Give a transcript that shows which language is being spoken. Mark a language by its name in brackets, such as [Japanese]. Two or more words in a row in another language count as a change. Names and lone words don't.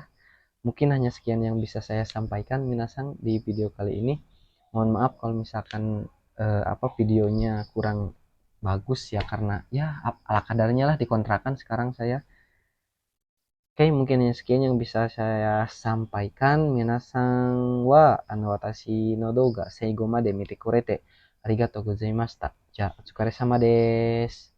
[Indonesian] Mungkin hanya sekian yang bisa saya sampaikan minasang di video kali ini. Mohon maaf kalau misalkan, apa videonya kurang bagus ya, karena ya ala kadarnya lah dikontrakan sekarang saya. Oke, mungkin hanya sekian yang bisa saya sampaikan. [Japanese] 皆さんは私の動画最後まで見てくれてありがとうございました. じゃ、お疲れ様です.